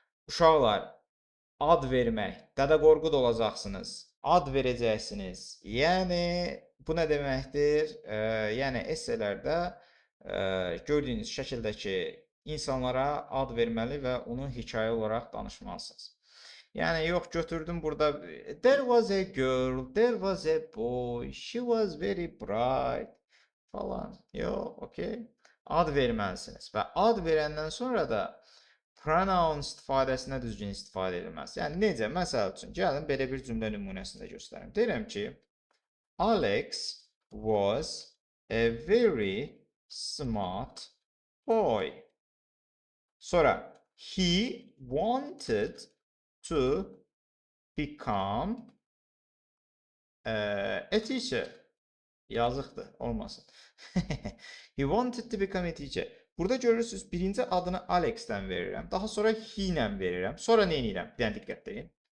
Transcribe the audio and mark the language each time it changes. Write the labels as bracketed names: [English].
[Azerbaijani] Uşaqlar, ad vermək, Dədə Qorqud olacaqsınız, ad verəcəksiniz. Yəni, bu nə deməkdir? Yəni, esselərdə gördüyünüz şəkildəki insanlara ad verməli və onu hikayə olaraq danışmalısınız. Yəni, yox, götürdüm burada, [English] there was a girl, there was a boy, she was very bright [Azerbaijani] falan. Yox, okey. Ad verməlisiniz və ad verəndən sonra da pronoun istifadəsinə düzgün istifadə edilməz. Yəni, necə? Məsəl üçün, gəlin belə bir cümlə nümunəsində göstərim. Deyirəm ki, [English] Alex was a very smart boy. [Azerbaijani] Sonra, [English] he wanted to become a teacher. [Azerbaijani] Yazıqdır, olmasın. [English] He wanted to become a teacher. [Azerbaijani] Burada görürsünüz, birinci adını Alex-dən verirəm. Daha sonra he-lə verirəm. Sonra nə edirəm? Bir dənə diqqət edin.